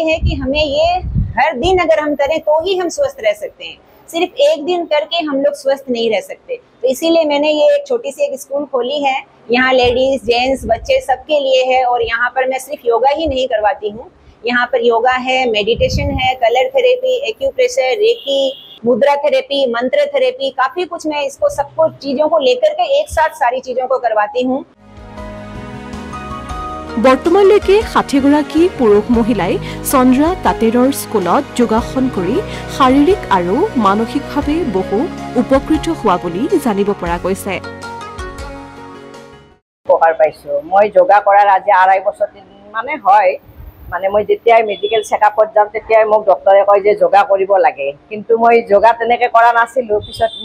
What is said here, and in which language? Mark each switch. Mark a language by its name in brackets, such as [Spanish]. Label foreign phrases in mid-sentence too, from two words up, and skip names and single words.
[Hindi] है कि हमें ये हर दिन अगर हम करें तो ही हम स्वस्थ रह सकते हैं सिर्फ एक दिन करके हम लोग स्वस्थ नहीं रह सकते तो इसीलिए मैंने ये एक छोटी सी एक स्कूल खोली है यहाँ [English] ladies gents [Hindi] बच्चे सबके लिए है और यहाँ पर मैं सिर्फ योगा ही नहीं करवाती हूँ यहाँ पर योगा है मेडिटेशन है [English] color therapy acupressure reiki [Hindi] मुद्रा थेरेपी मंत्र थेरेपी काफ़ी कुछ मैं इसको सबको चीज़ों को लेकर के एक साथ सारी चीज़ों को करवाती हूँ [Assamese] বৰ্তমানলৈকে 60 গৰাকী পুৰুষ মহিলাই চন্দ্ৰা তাতেৰৰ স্কুলত যোগাসন কৰি শাৰীৰিক আৰু মানসিকভাৱে বহু উপকৃত হোৱা বুলি জানিব পৰা গৈছে উপকাৰ পাইছো মই যোগা কৰাৰ আজি 2.5 বছৰ মানে হয় মানে মই যেতিয়া মেডিকেল চেকআপত যাম তেতিয়া মোক ডক্টৰে কয় যে যোগা কৰিব লাগে কিন্তু মই যোগা তেনেকে কৰা নাছিলো পিছত মই